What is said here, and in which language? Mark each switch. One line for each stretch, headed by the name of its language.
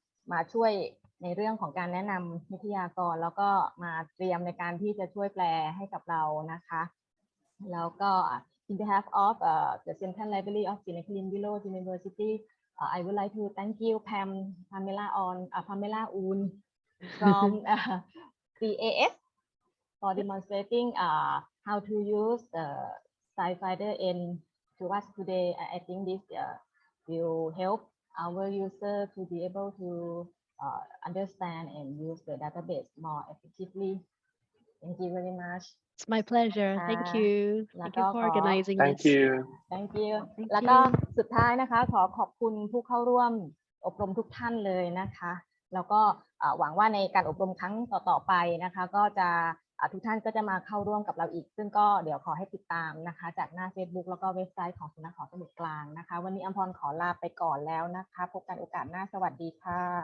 Thai: มาช่วยในเรื่องของการแนะนำวิทยากรแล้วก็มาเตรียมในการที่จะช่วยแปลให้กับเรานะคะแล้วก็
English: in behalf of the Central Library of Sinakilin Willows University I would like to thank you Pamela Un from CAS for demonstrating how to use SciFinder-N to us today. I think this will help our user to be able to understand and use the database more effectively. Thank you very much. It's my pleasure. Thank you. Thank you for organizing Thank this. you. Thank you. Thank
Thai: แล้วก็
English: you.
Thai: สุดท้ายนะคะขอขอบคุณผู้เข้าร่วมอบรมทุกท่านเลยนะคะแล้วก็หวังว่าในการอบรมครั้งต่อๆไปนะคะก็จะทุกท่านก็จะมาเข้าร่วมกับเราอีกซึ่งก็เดี๋ยวขอให้ติดตามนะคะจากหน้า Facebook แล้วก็เว็บไซต์ของสำนักหอสมุดกลางนะคะวันนี้อัมพรขอลาไปก่อนแล้วนะคะพบกันโอกาสหน้าสวัสดีค่ะ